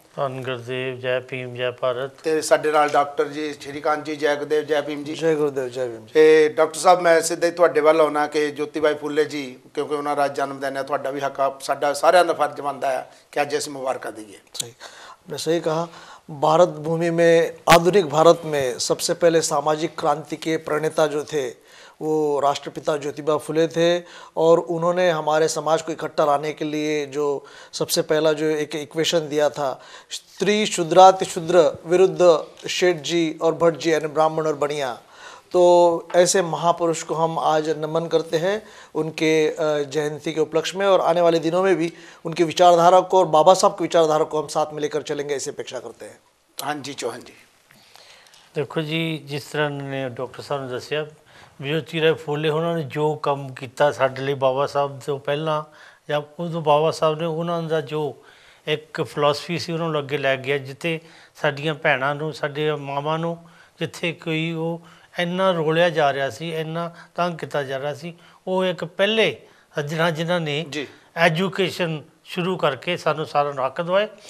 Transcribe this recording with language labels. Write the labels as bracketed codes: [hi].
[pa] ਧੰਨ ਗੁਰਦੇਵ, ਜੈ ਭੀਮ, ਜੈ ਭਾਰਤ। ਤੇ ਸਾਡੇ ਨਾਲ ਡਾਕਟਰ ਜੀ ਸ਼੍ਰੀਕਾਂਤ ਜੀ, ਜੈ ਗੁਰਦੇਵ ਜੈ ਭੀਮ ਜੀ। ਜੈ ਗੁਰਦੇਵ ਜੈ ਭੀਮ ਜੀ। ਤੇ ਡਾਕਟਰ ਸਾਹਿਬ, ਮੈਂ ਸਿੱਧਾ ਹੀ ਤੁਹਾਡੇ ਵੱਲ ਆਉਣਾ ਕਿ ਜੋਤੀਬਾਈ ਫੂਲੇ ਜੀ, ਕਿਉਂਕਿ ਉਹਨਾਂ ਦਾ ਜਨਮ ਦਿਨ ਹੈ, ਤੁਹਾਡਾ ਵੀ ਹੱਕ, ਸਾਡਾ ਸਾਰਿਆਂ ਦਾ ਫਰਜ਼ ਬਣਦਾ ਹੈ ਕਿ ਅੱਜ ਅਸੀਂ ਮੁਬਾਰਕਾਂ [hi] दीजिए। सही, आपने सही कहा। भारत भूमि में, आधुनिक भारत में सबसे पहले सामाजिक क्रांति के प्रणेता जो थे वो राष्ट्रपिता ज्योतिबा फुले थे, और उन्होंने हमारे समाज को इकट्ठा लाने के लिए जो सबसे पहला जो एक इक्वेशन दिया था, स्त्री शूद्राति शूद्र विरुद्ध शेठ जी और भट्ट जी यानी ब्राह्मण और बनिया, तो ऐसे महापुरुष को हम आज नमन करते हैं उनके जयंती के उपलक्ष्य में, और आने वाले दिनों में भी उनकी विचारधारा को और बाबा साहब की विचारधारा को हम साथ में लेकर चलेंगे, ऐसी अपेक्षा करते हैं। हाँ जी चौहान जी। [pa] देखो जी, जिस तरह ने डॉक्टर साहब ने दसिया ਵੀ ਜੋਤੀਰਾਏ ਫੂਲੇ ਉਹਨਾਂ ਨੇ ਜੋ ਕੰਮ ਕੀਤਾ ਸਾਡੇ ਲਈ, ਬਾਬਾ ਸਾਹਿਬ ਤੋਂ ਪਹਿਲਾਂ ਜਾਂ ਉਦੋਂ ਬਾਬਾ ਸਾਹਿਬ ਨੇ ਉਹਨਾਂ ਦਾ ਜੋ ਇੱਕ ਫਿਲਾਸਫੀ ਸੀ ਉਹਨਾਂ ਨੂੰ ਅੱਗੇ ਲੈ ਗਿਆ, ਜਿੱਥੇ ਸਾਡੀਆਂ ਭੈਣਾਂ ਨੂੰ, ਸਾਡੇ ਮਾਵਾਂ ਨੂੰ ਜਿੱਥੇ ਕੋਈ ਉਹ ਇੰਨਾ ਰੋਲਿਆ ਜਾ ਰਿਹਾ ਸੀ, ਇੰਨਾ ਤੰਗ ਕੀਤਾ ਜਾ ਰਿਹਾ ਸੀ, ਉਹ ਇੱਕ ਪਹਿਲੇ ਸੱਜਣਾ ਜਿਨ੍ਹਾਂ ਨੇ ਐਜੂਕੇਸ਼ਨ ਸ਼ੁਰੂ ਕਰਕੇ ਸਾਨੂੰ ਸਾਰਿਆਂ ਨੂੰ ਹੱਕ ਦਵਾਏ।